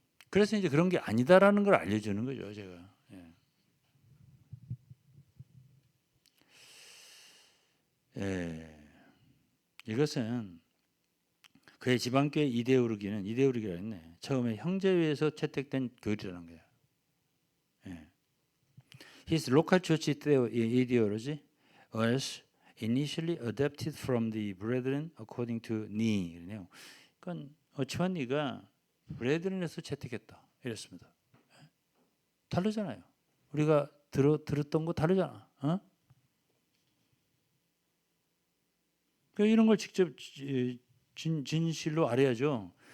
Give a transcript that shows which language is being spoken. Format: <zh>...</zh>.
<ko>그래서 이제 그런 게 아니다라는 걸 알려주는 거죠 제가. 예. 예. 이것은 그의 지방교회 이데올로기라 했네. 처음에 형제회에서 채택된 교리라는 거예요. 예.</ko> <en>His local church ideology was initially adapted from the brethren according to Nee.</en> <ko>그러네요. 그러니까 오치만니가 브레드런에서 채택했다 이랬습니다. 다르잖아요. 우리가 들었던 거 다르잖아. 이런 걸 직접 진실로 알아야죠.</ko>